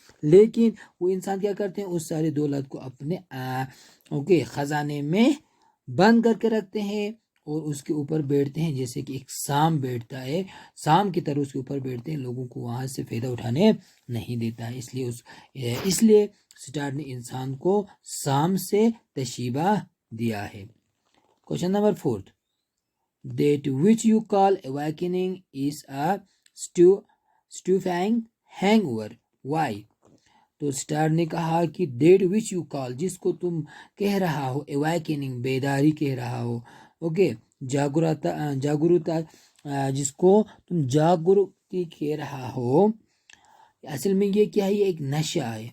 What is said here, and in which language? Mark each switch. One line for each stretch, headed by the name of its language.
Urdu: لیکن وہ انسان کیا کرتے ہیں, اس ساری دولت کو اپنے اوکے خزانے میں بند کر کے رکھتے ہیں اور اس کے اوپر بیٹھتے ہیں, جیسے کہ ایک سام بیٹھتا ہے, سام کی طرح اس کے اوپر بیٹھتے ہیں, لوگوں کو وہاں سے فائدہ اٹھانے نہیں دیتا ہے. اس لیے سٹار نے انسان کو سام سے تشبیہ دیا ہے.
English: Question number 4, that which you call awakening is a stupefying hangover. Why?
Urdu: تو سٹار نے کہا کہ
English: that which you call,
Urdu: جس کو تم کہہ رہا ہو, awakening بیداری کہہ رہا ہو, اوکے جاگروتا, جس کو تم جاگرتی کہہ رہا ہو, اصل میں یہ کیا ہے, یہ ایک نشہ ہے.